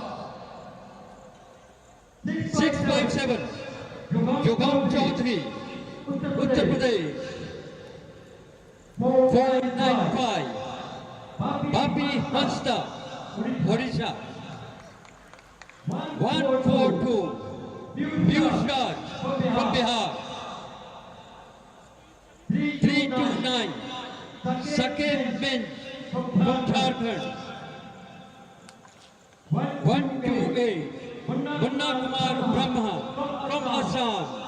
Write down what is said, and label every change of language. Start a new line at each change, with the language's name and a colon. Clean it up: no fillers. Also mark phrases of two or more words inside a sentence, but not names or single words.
English: 657, Jugam Chaudhary, Uttar Pradesh. 495, Bapi Hansda, Odisha. 142, Piyush Raj from Bihar. 329, Saket Min from Jharkhand. 128, Munna Kumar Brahma from Assam.